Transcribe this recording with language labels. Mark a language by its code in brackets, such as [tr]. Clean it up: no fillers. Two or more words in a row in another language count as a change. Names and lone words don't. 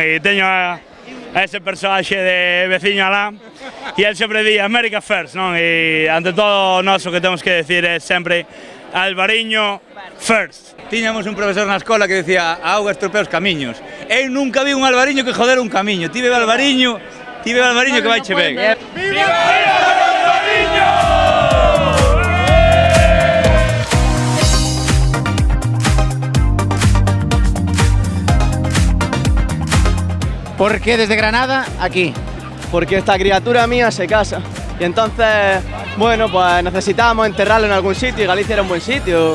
[gl] E teño a ese personaxe de veciño alá e el sempre di [en] America First, [gl] non? E ante todo nós o que temos que decir é sempre Albariño First. Tiñamos un profesor na escola que decía a auga estropea os camiños. Eu nunca vi un albariño que joder un camiño. Ti bebe albariño que vai che ben. Viva Albariño! [es] ¿Por qué desde Granada aquí? Porque esta criatura mía se casa y entonces, bueno, pues necesitamos enterrarlo en algún sitio y Galicia era un buen sitio.